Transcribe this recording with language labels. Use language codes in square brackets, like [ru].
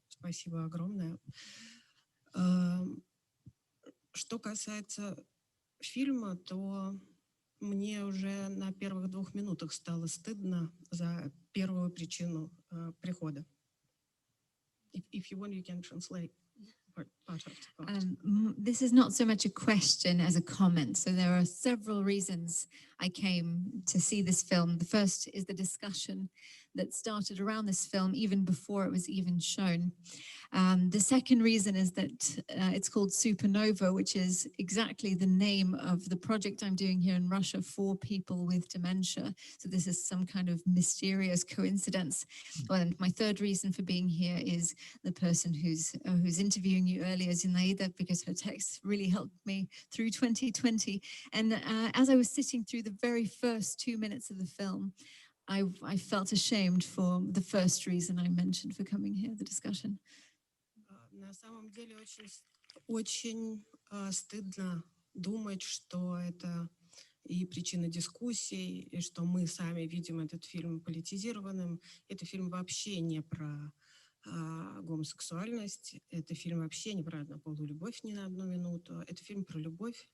[ru] Спасибо огромное. Что касается фильма, то мне уже на первых 2 минутах стало стыдно за первую причину прихода. [en] If you want, you can translate part of the part. This is not so much a question as a comment. So there are several reasons I came to see this film. The first is the discussion that started around this film even before it was even shown. The second reason is that it's called Supernova, which is exactly the name of the project I'm doing here in Russia for people with dementia. So this is some kind of mysterious coincidence. Well, and my third reason for being here is the person who's interviewing you earlier, Zinaida, because her text really helped me through 2020. And as I was sitting through the very first 2 minutes of the film, I felt ashamed for the first reason I mentioned for coming here, the discussion. [ru] На самом деле очень стыдно думать, что это и причина дискуссий, и что мы сами видим этот фильм политизированным. Это фильм вообще не про гомосексуальность, это фильм вообще не про однополую любовь ни на 1 минуту. Это фильм про любовь.